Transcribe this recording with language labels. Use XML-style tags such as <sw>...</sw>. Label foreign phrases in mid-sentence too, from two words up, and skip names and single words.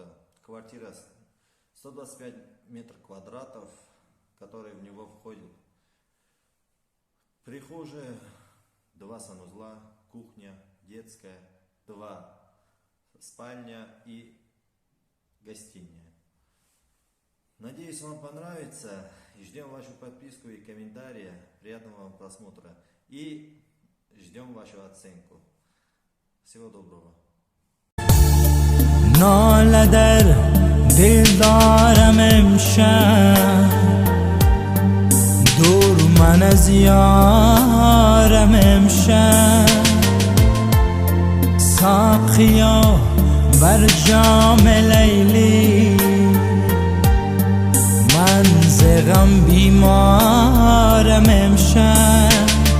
<ru>Квартира 125 метров квадратов, который в него входит прихожая, 2 санузла, кухня, детская, 2 спальня и гостиная. Надеюсь, вам понравится. И ждем вашу подписку и комментарии. Приятного вам просмотра. И ждем вашу оценку. Всего доброго.</ru> <fa>ناله در دل دارم امشب دور من از یارم امشب ساقیا بر جام لیلی من ز غم بیمارم امشب</fa>